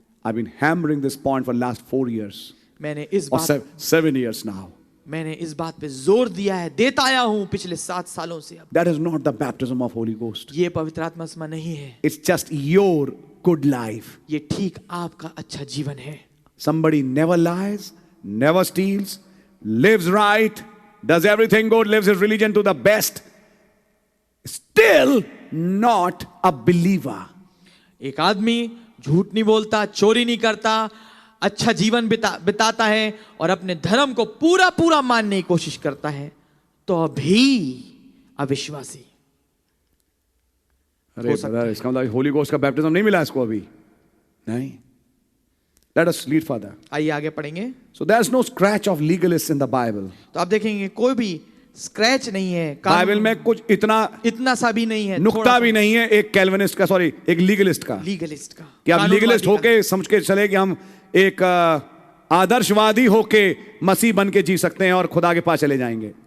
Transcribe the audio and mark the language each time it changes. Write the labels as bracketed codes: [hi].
[en] I've been hammering this point for the last 4 years [hi] मैंने इस [en] or [hi] बात [en] 7 years now. [hi] मैंने इस बात पे जोर दिया है, देता आया हूं पिछले 7 सालों से। अब [en] That is not the baptism of Holy Ghost. [hi] ये पवित्र आत्मा स्मा नहीं है, [en] It's just your good life. [hi] ये ठीक आपका अच्छा जीवन है। [en] Somebody never lies, never steals, lives right, does everything good, lives his religion to the best, still not a believer. [hi] एक आदमी झूठ नहीं बोलता, चोरी नहीं करता, अच्छा जीवन बिताता है और अपने धर्म को पूरा पूरा मानने की कोशिश करता है, तो भी अविश्वासी। अरे सर, इसका मतलब होली गोस्ट का बैप्टिज्म नहीं मिला इसको अभी? नहीं। [en] Let us read further. [hi] आइए आगे पढ़ेंगे। [en] So there's no scratch of legalists in the Bible. [hi] तो आप देखेंगे कोई भी स्क्रैच नहीं है बाइबल में, कुछ इतना सा भी नहीं है, नुक्ता भी नहीं है एक कैल्विनिस्ट का, सॉरी एक लीगलिस्ट का, कि आप लीगलिस्ट होके समझ के चले कि हम एक आदर्शवादी होके मसीह बन के जी सकते हैं और खुदा के पास चले जाएंगे।